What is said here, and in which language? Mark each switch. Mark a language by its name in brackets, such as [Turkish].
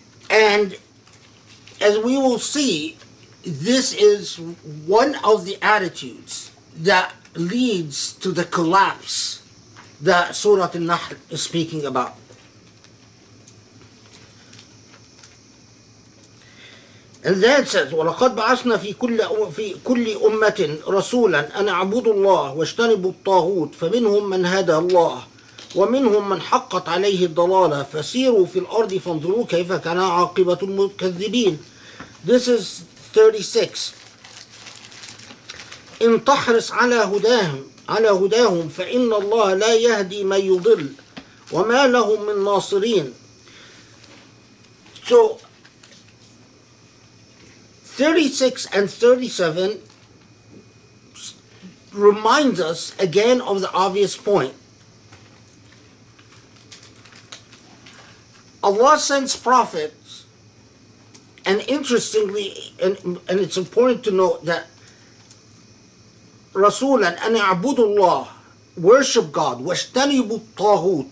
[English] And as we will see, this is one of the attitudes that leads to the collapse that Surah An-Nahl is speaking about. And then it says, [Arabic] وَلَقَدْ بَعَثْنَا في كل أمة رسولا أن اعبدوا الله واجتنبوا الطاغوت فمنهم من هدى الله ومنهم من حقت عليه الضلالة فسيروا في الأرض فانظروا كيف كان عاقبة المكذبين. [English] This is 36. [Arabic] إن تحرص على هداهم فإن الله لا يهدي من يضل وما لهم من ناصرين. [English] So 36 and 37 reminds us again of the obvious point. Allah sends prophets, and interestingly, and it's important to note that Rasulan an a'budullah, worship God, wajtanibu taghut.